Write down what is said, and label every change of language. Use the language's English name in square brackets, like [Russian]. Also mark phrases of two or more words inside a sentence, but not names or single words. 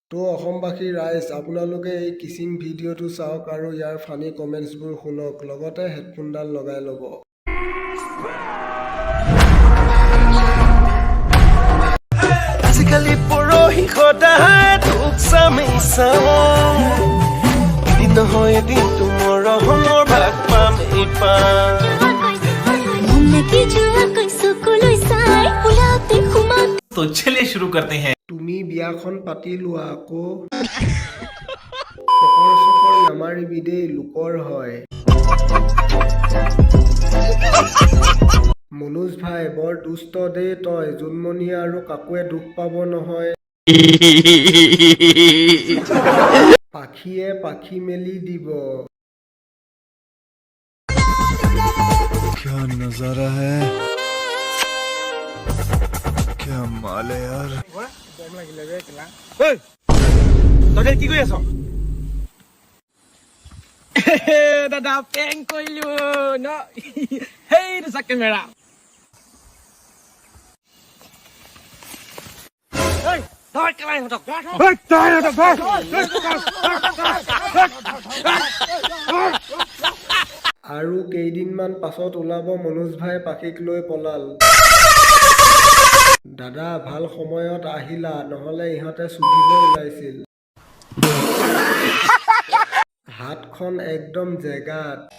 [Assamese] তো অসমবাসী ৰাইজ আপোনালোকে এই কিচিং ভিডিঅ'টো চাওক আৰু ইয়াৰ ফানি কমেণ্টছবোৰ শুনক লগতে হেডফোনডাল লগাই ল'ব আজিকালি পৰহি সদায় তোক চামেই চাওঁ এদিন নহয় এদিন তোমাৰ ৰহমৰ ভাগ পামেই পাম [Hindi] तो चलिए शुरू करते हैं [Assamese] তুমি বিয়াখন পাতি লোৱা আকৌ চকৰ নামাৰিবি দেই লোকৰ হয় মনোজ ভাই বৰ দুষ্ট দেই তই জোনমণি আৰু কাকুৱে দুখ পাব নহয় পাখিয়ে পাখি মেলি দিব [Hindi] क्या नजारा है क्या माल है यार [Assamese] তই কি কৰি আছ দাদা পেং কৰিলো ন সেইটো চা কেমেৰা আৰু কেইদিনমান পাছত ওলাব মনোজ ভাই পাখিক লৈ পলাল দাদা ভাল সময়ত আহিলা নহলে ইহঁতে চুধিব ওলাইছিল হাতখন একদম জেগাত